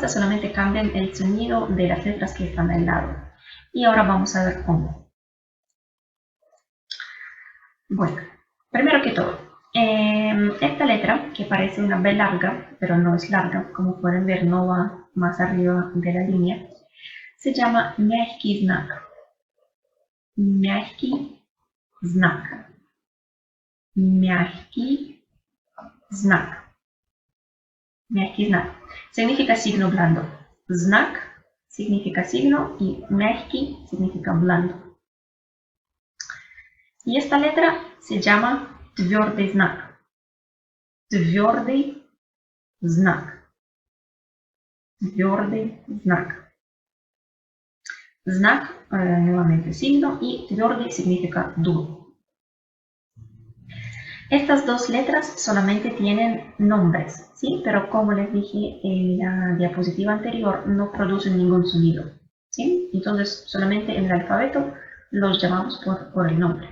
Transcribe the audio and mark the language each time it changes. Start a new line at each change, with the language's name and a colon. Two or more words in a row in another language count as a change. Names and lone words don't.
Spanish: Solamente cambian el sonido de las letras que están al lado. Y ahora vamos a ver cómo. Bueno, primero que todo, esta letra, que parece una B larga, pero no es larga, como pueden ver, no va más arriba de la línea, se llama
Russian: mягкий знак. Mягкий знак. Mягкий знак. Mягкий знак.
Spanish: Significa signo blando. Знак significa signo y mягкий significa blando. Y esta letra se llama
Russian: твердый знак. Твердый знак. Твердый знак. Знак,
Spanish: nuevamente signo, y твердый significa duro. Estas 2 letras solamente tienen nombres, ¿sí? Pero como les dije en la diapositiva anterior, no producen ningún sonido, ¿sí? Entonces, solamente en el alfabeto los llamamos por el nombre.